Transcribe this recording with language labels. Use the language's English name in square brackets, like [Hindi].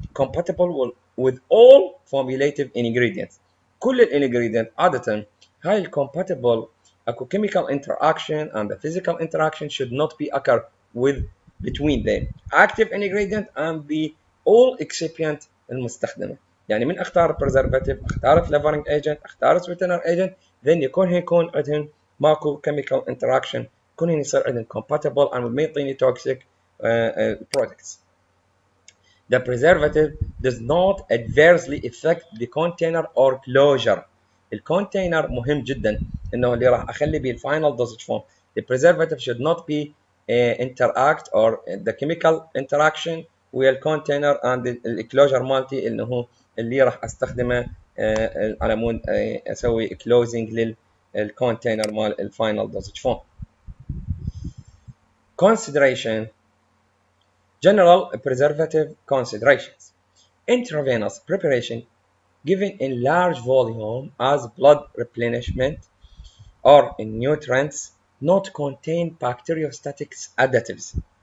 [English] Compatible with all formulative ingredients. [Arabic] كل الانجريدينت عادة هاي الcompatible [English] اكو chemical interaction and the physical interaction should not be occur between the active ingredient and the all excipient المستخدمة. [Arabic] يعني من اختار preservative، اختار flavoring agent، اختار sweetener agent، [English] then [Arabic] يكون عندهم ماكو chemical interaction، يكون يصير عندهم compatible and ما يعطيني toxic products. [English] The preservative does not adversely affect the container or closure. [Arabic] الكونتينر مهم جدا انه اللي راح اخلي به الفاينل dosage form. [English] The preservative should not be interact or the chemical interaction [Arabic] ويا الكونتينر and الكلوجر مالتي انه اللي راح استخدمه على مود اسوي closing للكونتينر مال الفاينل dosage form. [English] Consideration. General preservative considerations. Intravenous preparation given in large volume as blood replenishment or in nutrients not contain bacteriostatic additives.